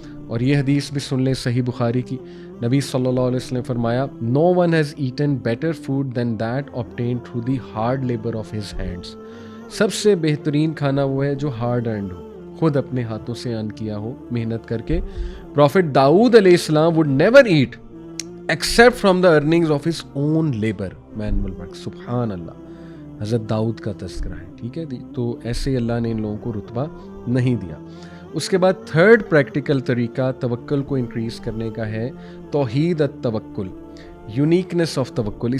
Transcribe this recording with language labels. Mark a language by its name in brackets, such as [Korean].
[Urdu] اور یہ حدیث بھی سن لیں صحیح بخاری کی. نبی صلی اللہ علیہ وسلم فرمایا [English] No one has eaten better food than that obtained through the hard labour of his hands. [Urdu] سب سے بہترین کھانا وہ ہے جو ہارڈ ارنڈ ہو, خود اپنے ہاتھوں سے ارن کیا ہو محنت کر کے. [English] Prophet Dawood علیہ السلام would never eat except from the earnings of his own labor. manual work. [Urdu] سبحان اللہ, حضرت داؤد کا تذکرہ ہے, ٹھیک ہے. تو ایسے اللہ نے ان لوگوں کو رتبہ نہیں دیا. اس کے بعد تھرڈ پریکٹیکل طریقہ توکل کو انکریز کرنے کا ہے توحید التوکل, یونیکنیس آف توکل.